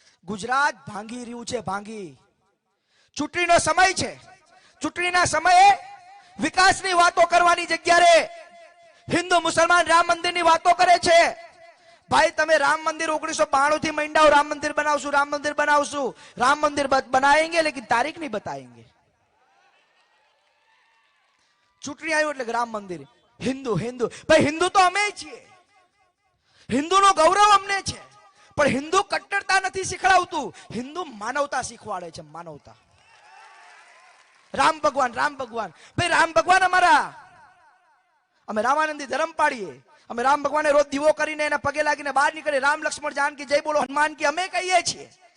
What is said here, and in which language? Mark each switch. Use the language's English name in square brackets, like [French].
[Gujarati] ગુજરાત ભાંગી રહ્યું છે, ભાંગી. ચૂંટણીનો સમય છે, ચૂંટણીના સમયે વિકાસની વાતો કરવાની જગ્યાએ હિન્દુ મુસલમાન રામ મંદિરની વાતો કરે છે. ભાઈ, તમે રામ મંદિર 1992 થી મંડાઓ, રામ મંદિર બનાવશું, રામ મંદિર બનાવશું. [Hindi] રામ મંદિર બનાएंगे लेकिन तारीख नहीं बताएंगे. [Gujarati] ચૂંટણી આવ્યું એટલે રામ મંદિર, હિન્દુ. ભાઈ, હિન્દુ તો અમે છીએ. હિન્દુનું ગૌરવ અમને છે, પણ હિન્દુ કટ્ટરતા નથી શીખડાવતું, હિન્દુ માનવતા શીખવાડે છે, માનવતા. રામ ભગવાન ભાઈ રામ ભગવાન અમારા, અમે રામાનંદી ધર્મ પાડીએ, અમે રામ ભગવાને રોજ દીવો કરીને એના પગે લાગીને બહાર નીકળે, રામ લક્ષ્મણ જાનકી જય બોલો હનુમાન કી અમે કહીએ છીએ.